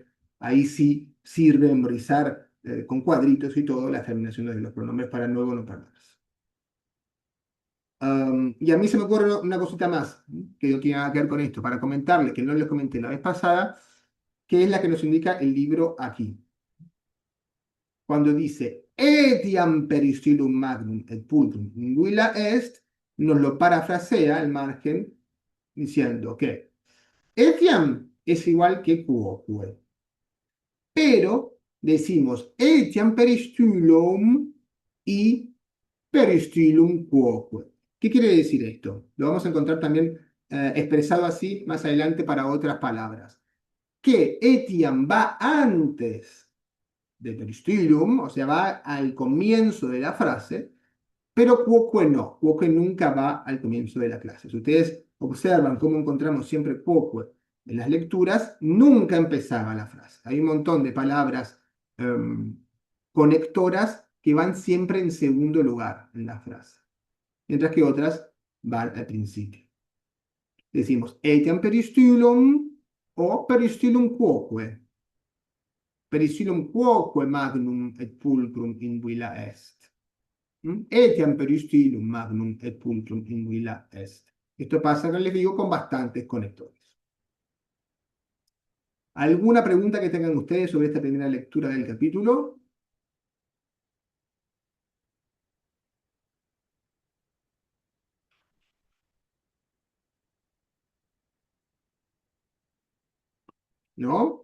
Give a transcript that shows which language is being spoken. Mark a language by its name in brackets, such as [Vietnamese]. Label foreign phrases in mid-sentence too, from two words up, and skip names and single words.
[Spanish] Ahí sí sirve memorizar con cuadritos y todo las terminaciones de los pronombres para luego no perderse. Y a mí se me ocurre una cosita más que no tiene nada que ver con esto, para comentarles, que no les comenté la vez pasada, que es la que nos indica el libro aquí. Cuando dice [Latin] etiam peristulum magnum et pulcrum villa est, [Spanish] nos lo parafrasea al margen diciendo que etiam es igual que quoque, pero decimos [Latin] etiam peristulum [Spanish] y [Latin] peristulum quoque. [Spanish] ¿Qué quiere decir esto? Lo vamos a encontrar también expresado así más adelante para otras palabras. Que etiam va antes de peristulum, o sea, va al comienzo de la frase, pero quoque no, quoque nunca va al comienzo de la clase. Si ustedes observan cómo encontramos siempre quoque en las lecturas, nunca empezaba la frase. Hay un montón de palabras conectoras que van siempre en segundo lugar en la frase, mientras que otras van al principio. Decimos [Latin] etiam peristulum [Spanish] o [Latin] peristulum quoque. Peristulum quoque magnum et pulcrum in villa est. Etiam peristulum magnum et pulcrum in villa est. [Spanish] Esto pasa, les digo, con bastantes conectores. ¿Alguna pregunta que tengan ustedes sobre esta primera lectura del capítulo? ¿No?